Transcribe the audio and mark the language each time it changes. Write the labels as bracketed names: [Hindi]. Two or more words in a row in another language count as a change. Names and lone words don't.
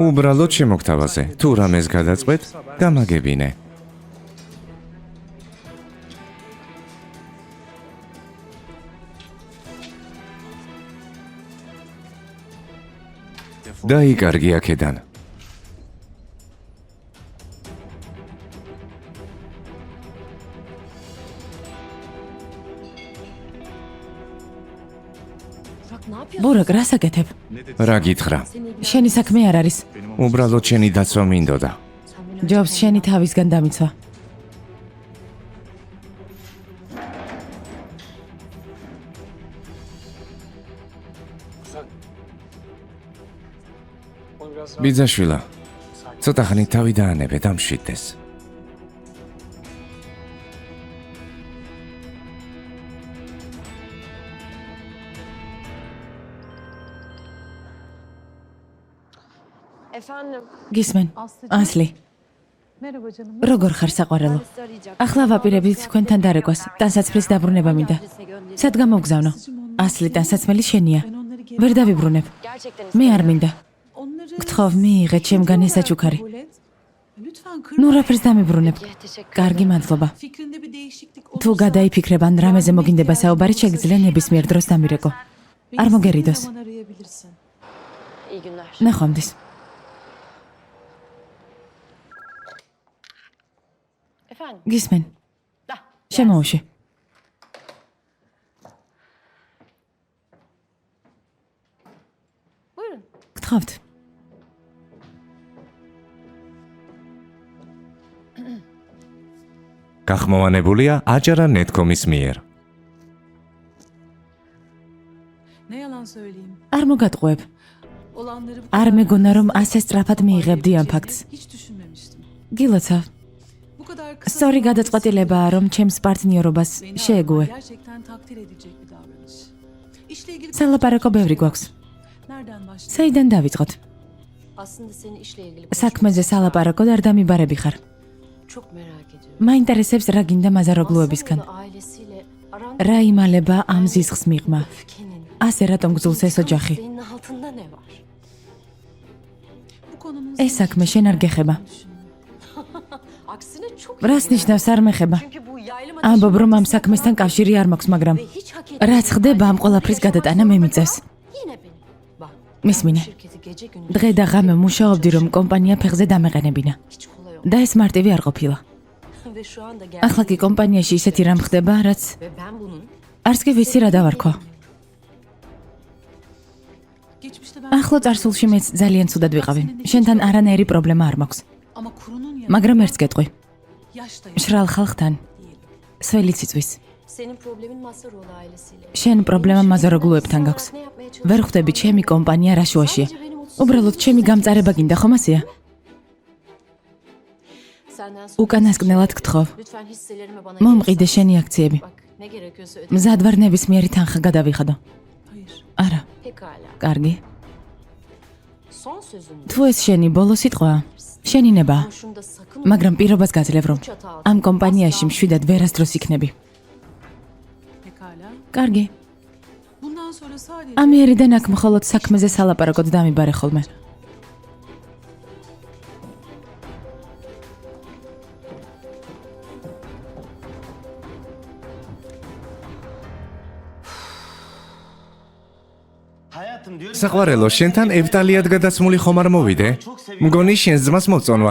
[Georgian] უბრალოდ შემოგთავაზე. თუ რამეს გადაწყვეტ, გამაგებინე. დაიკარგი აქედან. [Turkish] Burak ne yapıyorsun? [Georgian] ბურაკ, რას აკეთებ? რა გითხრა? შენი საქმე არ არის. უბრალოდ შენი დაცვა მინდოდა. [Turkish] Sen beni [Georgian] ჯობს შენი თავისგან დამიცვა. ბიძაშვილა, ცოტა ხნით თავი დაანებე, დამშვიდეს. [Turkish] Efendim. [Georgian] გისმენ? ასლი, [Turkish] Merhaba canım. [Georgian] როგორ ხარ საყვარელო? [Turkish] Adresi arayacak. [Georgian] ახლა ვაპირებთ თქვენთან დარეკვას. ტანსაცმლის დაბრუნება მინდა. [Turkish] Adrese göndereyim. [Georgian] სად გამოვგზავნო? ასლი, ტანსაცმელი შენია. [Turkish] Ben onları geri... [Georgian] ვერ დავიბრუნებ. [Turkish] Gerçekten [Georgian] მე არ [Turkish] istemiyorum. [Georgian] მინდა. [Turkish] Onları... [Georgian] გთხოვ, მიიღე ჩემგან ეს საჩუქარი. [Turkish] Kabul et. Lütfen kırma. [Georgian] ნუ რაფერს დამიბრუნებ. [Turkish] Ya, teşekkür [Georgian] კარგი, [Turkish] ederim. [Georgian] მადლობა. [Turkish] Fikrinde bir değişiklik [Georgian] თუ [Turkish] olursa... [Georgian] გადაიფიქრებ ან რამეზე მოგინდება საუბარი, შეგიძლია nebismier დროს დამირეკო. [Turkish] beni [Georgian] არ [Turkish] istediğin [Georgian] მოგერიდოს. [Turkish] zaman arayabilirsin. İyi günler. [Georgian] ნახვამდის. [Turkish] Efendim. [Georgian] გისმენ? Da. შემოუში. [Turkish] Buyurun. [Georgian] გთხოვთ. გახმოვანებულია აჭარა netcom-ის მიერ. [Turkish] Ne yalan söyleyeyim. [Georgian] არ მოგატყუებ. [Turkish] Olanları bu [Georgian] არ [Turkish] kadar [Georgian] მეგონა რომ [Turkish] hızlı [Georgian] ასე სწრაფად მიიღებდი ამ ფაქტს. [Turkish] hiç düşünmemiştim. [Georgian] გილოცავ. [Turkish] Bu kadar kısa [Georgian] სწორი [Turkish] zamanda [Georgian] გადაწყვეტილებაა რომ ჩემს პარტნიორობას [Turkish] beni [Georgian] შეეგუე. [Turkish] araman gerçekten takdir edilecek bir davranış. İşle ilgili [Georgian] სალაპარაკო ბევრი გვაქვს. [Turkish] nereden başlayalım? [Georgian] საიდან დავიწყოთ? [Turkish] Aslında senin işle ilgili [Georgian] საქმეზე სალაპარაკოდ არ დამიბარები ხარ. [Turkish] çok merak ediyorum. [Georgian] მაინტერესებს რა გინდა მაზაროგლუებისგან. [Turkish] Aslan'la ailesiyle aranda [Georgian] რა იმალება ამ ზიზღს მიღმა? [Turkish] öfkenin, [Georgian] ასე rატომ გძულს ეს ოჯახი? [Turkish] senin altında ne var? Bu konunun [Georgian] ეს საქმე შენ არ გეხება. [Turkish] Aksine çok [Georgian] რას ნიშნავს არ მეხება? [Turkish] Çünkü bu yaylım [Georgian] ამბობ რომ ამ საქმესთან კავშირი არ მაქვს, მაგრამ [Turkish] ve hiç hak etmediğim [Georgian] რაც ხდება ამ ყველაფრის გადატანა მე მიწევს. [Turkish] yine benim. Bak. [Georgian] მისმინე. [Turkish] Şirketi gece gündüz [Georgian] დღე და ღამე მუშაობდი რომ კომპანია ფეხზე დამეყენებინა. [Turkish] hiç kolay olmadı. [Georgian] და ეს მარტივი არ ყოფილა. [Turkish] Ve şu anda [Georgian] ახლა კი კომპანიაში ისეთი რამ ხდება, რაც [Turkish] ve ben bunun [Georgian] არც კი ვიცი რა დავარქვა. [Turkish] geçmişte ben [Georgian] ახლო წარსულში მეც ძალიან ცუდად ვიყავი. შენთან არანაირი პრობლემა არ მაქვს. [Turkish] ama kurunun yanında [Georgian] მაგრამ ერთს გეტყვი. [Turkish] yaş da yok. [Georgian] მშრალ ხალხთან სველიც იწვის. [Turkish] senin problemin Masaroğlu ailesiyle. [Georgian] შენ პრობლემა მაზაროგლუებთან გაქვს. [Turkish] Ne yapmaya [Georgian] ვერ ხვდები ჩემი კომპანია რა შუაშია. უბრალოდ ჩემი გამწარება გინდა ხომ ასეა? [Turkish] Senden sonra [Georgian] უკანასკნელად გთხოვ. [Turkish] lütfen hisselerimi bana [Georgian] მომყიდე [Turkish] verirsen. [Georgian] შენი აქციები. [Turkish] Bak ne gerekiyorsa öde. [Georgian] მზად ვარ ნებისმიერი თანხა გადავიხადო. [Turkish] Hayır. [Georgian] არა, [Turkish] Pekala. [Georgian] კარგი. [Turkish] Son sözün. [Georgian] თუ ეს შენი ბოლო სიტყვაა, შენი ნება. [Turkish] Ama şunu da sakın [Georgian] მაგრამ პირობას გაძლევ რომ ამ კომპანიაში მშვიდად ვერასდროს იქნები. [Turkish] Pekala. [Georgian] კარგი. [Turkish] Bundan sonra sadece [Georgian] ამიერიდან აქ მხოლოდ საქმეზე სალაპარაკოდ დამიბარე ხოლმე. [Turkish] Hayatım diyorum. [Georgian] საყვარელო, შენთან ევტალიად გადაცმული ხომ არ მოვიდე? მგონი შენს ძმას მოვწონვარ.